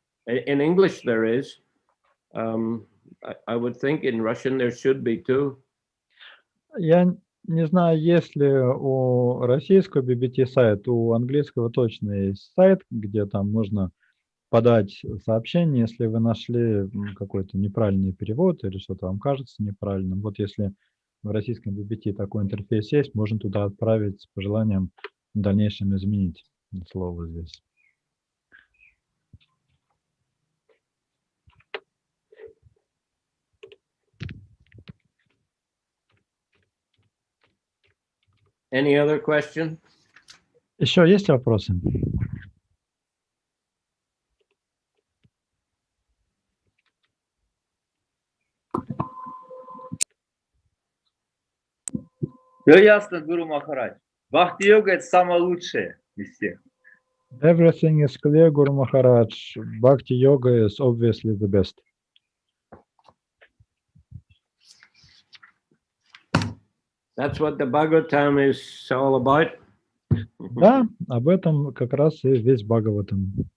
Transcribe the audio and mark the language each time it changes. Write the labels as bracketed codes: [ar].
[en] In English there is. I would think in Russian there should be too. [ru] Я не знаю, есть ли у российского BBT сайт, у английского точно есть сайт, где там можно подать сообщение, если вы нашли какой-то неправильный перевод или что-то вам кажется неправильным. Вот если в российском BBT такой интерфейс есть, можно туда отправить с пожеланием в дальнейшем изменить слово здесь. [en] Any other question? [ru] Еще есть вопросы? Все ясно, Гуру Махарадж. Бхакти-йога – это самое лучшее из всех. [en] Everything is clear, Guru Maharaj. Bhakti Yoga is obviously the best. That's what the Bhagavatam is all about. [ru] Да, об этом как раз и весь Бхагаватам.